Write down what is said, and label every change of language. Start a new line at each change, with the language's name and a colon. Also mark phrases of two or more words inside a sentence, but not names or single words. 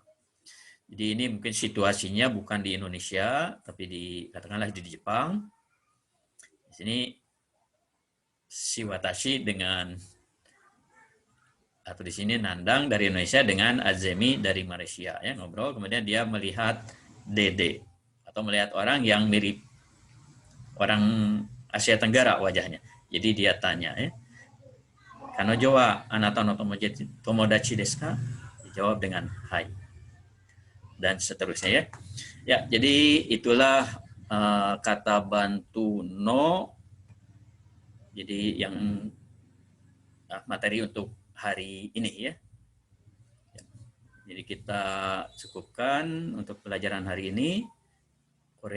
Indonesian: Jadi ini mungkin situasinya bukan di Indonesia, tapi katakanlah di Jepang. Di sini si Watashi atau di sini Nandang dari Indonesia dengan Azemi dari Malaysia ya, ngobrol, kemudian dia melihat Dede atau melihat orang yang mirip orang Asia Tenggara wajahnya. Jadi dia tanya ya,
Japanese: 彼女はあなたの友達ですか?
Indonesian: Dijawab dengan hai. Dan seterusnya ya. Ya, jadi itulah kata bantu no. Jadi yang materi untuk hari ini ya. Jadi kita cukupkan untuk pelajaran hari ini.